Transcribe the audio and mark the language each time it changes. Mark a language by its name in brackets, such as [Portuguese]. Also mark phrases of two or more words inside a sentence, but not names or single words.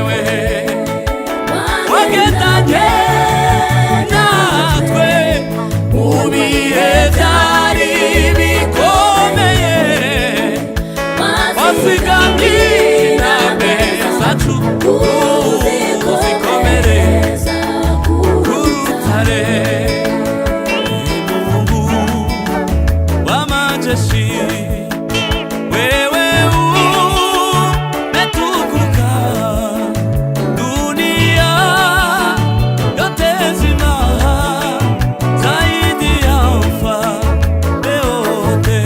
[Kinyarwanda] We wagendanye natwe mu bihe byari bikomeye, wazigamye intambwe zacu uzikomereza ku rutare. [Swahili] Mungu wa majeshi, wewe umetukuka, dunia yote nzima zaidi ya ufalme wote.